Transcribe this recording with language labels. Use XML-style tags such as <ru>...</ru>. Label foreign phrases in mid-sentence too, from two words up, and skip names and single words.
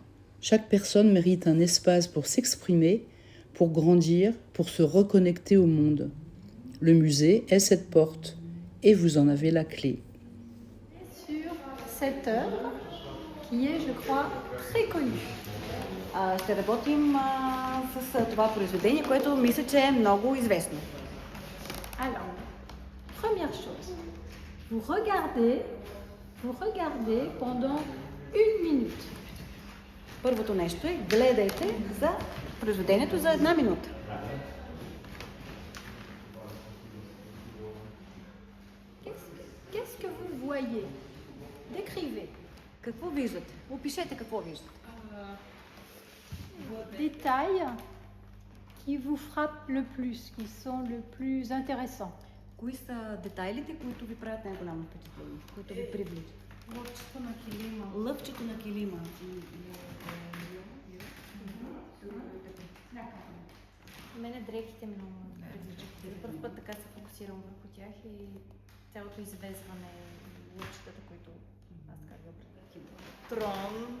<fr>Chaque personne mérite un espace pour s'exprimer, pour grandir, pour se reconnecter au monde. Le musée est cette porte et vous en avez la clé. Sur cette œuvre qui est, je crois, très connue.</fr> <bg>Ще работим с това произведение, което мисля, че е много известно.</bg> <fr>Alors, première chose, vous regardez pendant 1 minute.</fr> <bg>Първото нещо е гледайте за произведението за 1 минута.</bg> <fr>Qu'est-ce que vous voyez? Décrivez.</fr> <bg>Какво виждате? Опишете какво виждате.</bg> <fr>Détails qui vous frappent le plus, qui sont le plus intéressants.</fr> <bg>Кои са детайлите, които ви правят най-голямо впечатление, които ви привличат? Лъвчето на килима. Лъвчето на килима. Мене дрехите много привличат. За първ път така се фокусирам върху тях и цялото извезване, лъвчетата, които аз така ги определям.</bg>